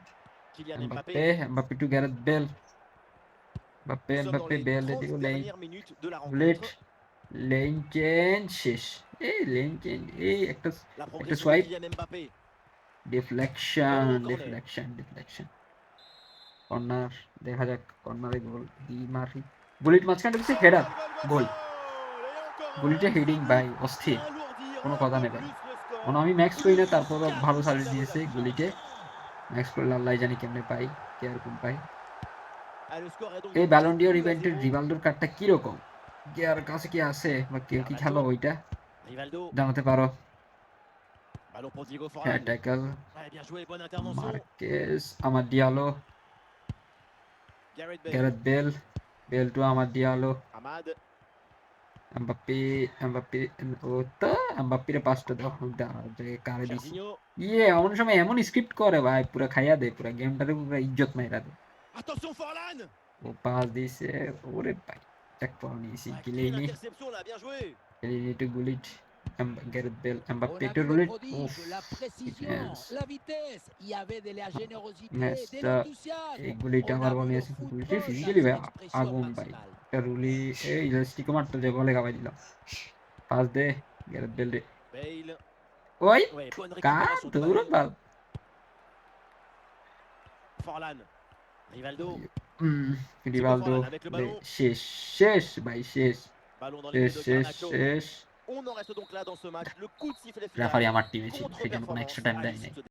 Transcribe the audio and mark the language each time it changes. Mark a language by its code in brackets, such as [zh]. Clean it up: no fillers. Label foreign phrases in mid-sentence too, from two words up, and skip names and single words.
[fr] Kylian Mbappé. [bn] এমবাপ্পে টু গ্যারেথ বেল, [fr] Nous sommes dans les [bn] বেল 30 দিও, [fr] dernières minutes de la [bn] বুলেট, [fr] rencontre. [en] lane change [bn] শেষ, [en] lane change, [bn] একটা [fr] La [bn] একটা [fr] progression de [bn] সোয়াইপ, [fr] Kylian Mbappé. [bn] ডিফ্লেকশন, [fr] Ballon au corner. [bn] ডিফ্লেকশন, কর্নার, দেখা যাক কর্নারে গোল দি মারি, বুলেট মাঝখানে ঢুকছে, হেডার, গোল। [fr] Et encore un. [bn] বুলেটে হেডিং ভাই অস্থির, [fr] Vient alourdir [bn] কোনো [fr] un [bn] কথা [fr] peu [bn] নেই ভাই। [fr] plus le score. [bn] কোনো আমি ম্যাক্স করি না, তারপরও [fr] 4 [bn] ভালো [fr] buts [bn] সার্ভিস [fr] à [bn] দিয়েছে [fr] Monaco. [bn] গুলিটে, ম্যাক্স করলে আল্লাহ জানি কেমনে পাই, কে আর কোন পাই। [fr] Ah, le score est donc [bn] এই [fr] de [bn] ব্যালন ডিওর [fr] 2 à [bn] ইভেন্টের [fr] 0. [bn] রিভালদোর কার্ডটা কিরকম, কে আর কাছে কি আছে বা কেউ কি খেলো ওইটা [fr] Rivaldo. [bn] জানাতে পারো। [fr] Ballon pour Diego [bn] হ্যাঁ [fr] Forlan. [bn] ট্যাকল, [fr] Ouais, bien joué, bonne intervention. [bn] মার্কেস, আমার ডিয়ালো, [fr] Gareth Bale. [bn] গ্যারেথ বেল, বেল টু আমার ডিয়ালো, [fr] Ahmad. parade. [bn] এমবাপ্পে ও তো এমবাপ্পের পাসটা দাও যে কারে দিছি [fr] Jorginho. [bn] এমন সময় এমন স্ক্রিপ্ট করে ভাই পুরো খাইয়া দেয় পুরো গেমটারে পুরো ইজ্জত মাইরা দেয় [fr] Attention Forlan. [bn] ও পাস দিছে ওরে ভাই চেক করে নিয়েছি [fr] Ouais, quelle [bn] কিলেইনি [fr] interception là, bien joué. [bn] কিলেইনি টু গুলিট গ্যারেথ বেল [fr] On [bn] এমবাপ্পে [fr] a [bn] টু [fr] vu le [bn] গুলিট [fr] prodige, la précision, [bn] yes. [fr] la vitesse. Il y avait de la générosité, [bn] Yes, [fr] de [bn] তা [fr] l'enthousiasme. [bn] এই গুলিটা [fr] On [bn] আমার [fr] a vu [bn] মনে [fr] le [bn] আছে গুলিটা [fr] football [bn] ফিজিক্যালি [fr] dans [bn] ভাই [fr] son expression [bn] আগুন ভাই [fr] maximale. [bn] একটা রুলি এই স্টিকও মারতে যে বলে খাওয়াই দিলাম পাস দে গ্যারেথ বেল রে [fr] Bale. [bn] ওই [fr] Ouais, bonne [bn] কার [fr] récupération de [bn] দূর [fr] ballon. [bn] বাল [fr] Forlan. Rivaldo. [bn] রিভালদো [fr] Forlan avec le ballon. [bn] শেষ শেষ ভাই শেষ [fr] Ballon dans les pieds de [bn] শেষ [fr] Garnacho. [bn] শেষ [fr] On en reste donc là dans ce match. Le coup de sifflet [bn] রেফারি [fr] final. [bn] আমার টিমে ছিল সেজন্য কোনো [fr] Contre-performance [en] extra time [fr] à [bn] দেয় [fr] l'issue [bn] নাই [fr] de ce